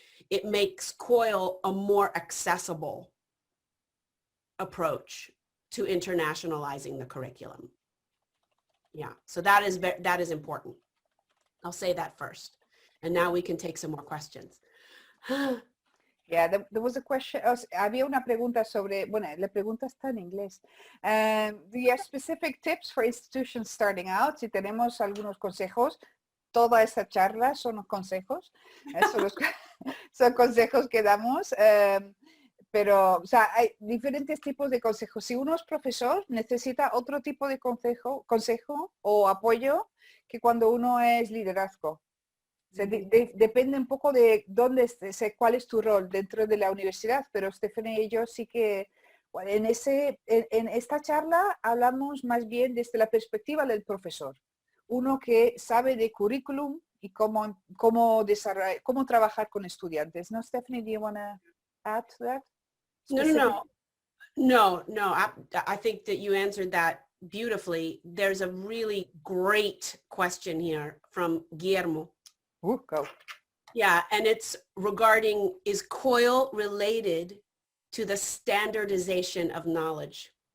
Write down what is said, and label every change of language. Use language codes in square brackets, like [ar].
[en] It makes COIL a more accessible approach to internationalizing the curriculum. Yeah, so that is important. I'll say that first. And now we can take some more questions. Yeah, there was a question. [es] Había una pregunta sobre, bueno, la pregunta está en inglés. [en] Do you have specific tips for institutions starting out? [es] Si tenemos algunos consejos, toda esta charla son consejos. Son consejos que damos. Pero, o sea, hay diferentes tipos de consejos. Si uno es profesor, necesita otro tipo de consejo o apoyo que cuando uno es liderazgo. O sea, depende un poco de cuál es tu rol dentro de la universidad, pero Stephanie y yo sí que en esta charla hablamos más bien desde la perspectiva del profesor. Uno que sabe de currículum y cómo trabajar con estudiantes. ¿No, Stephanie? [en] Do you want to add to that? No. I think that you answered that beautifully. There's a really great question here from Guillermo. Go. Yeah, and it's regarding, is COIL related to the standardization of knowledge?